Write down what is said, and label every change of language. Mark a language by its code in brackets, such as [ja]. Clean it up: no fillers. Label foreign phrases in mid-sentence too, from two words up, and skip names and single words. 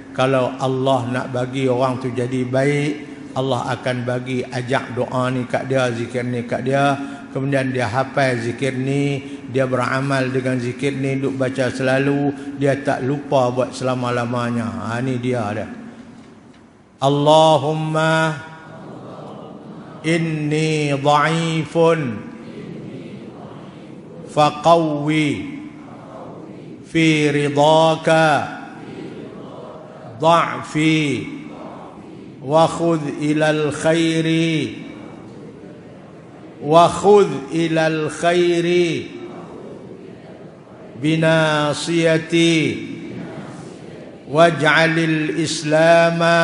[ms] Kalau Allah nak bagi orang tu jadi baik, Allah akan bagi ajak doa ni kat dia, zikir ni kat dia. Kemudian dia hafal zikir ni, dia beramal dengan zikir ni, duk baca selalu, dia tak lupa buat selama-lamanya. Ni dia ada. [ar] اللهم إني ضعيف فقوِّ في رضاك ضعفي وخذ إلى الخير بناصيتي واجعل الإسلام